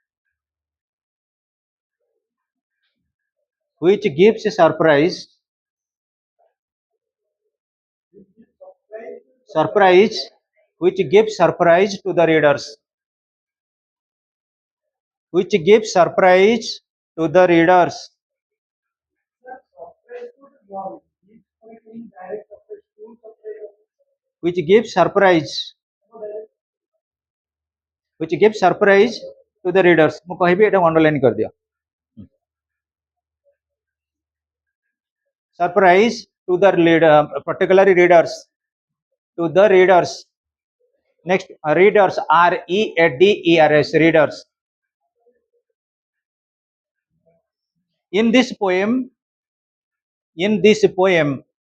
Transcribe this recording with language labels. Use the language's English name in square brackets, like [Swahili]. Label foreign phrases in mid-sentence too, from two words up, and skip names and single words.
[English] which gives surprise, surprise, which gives surprise to the readers, which gives surprise to the readers, which gives surprise, which gives surprise to the readers. [Odia] ମୁଁ କହିବି ଏଟା underline କରିଦିଅ. [English] Surprise to the reader, particularly readers, to the readers. Next, readers, readers, readers. In this poem, in this poem,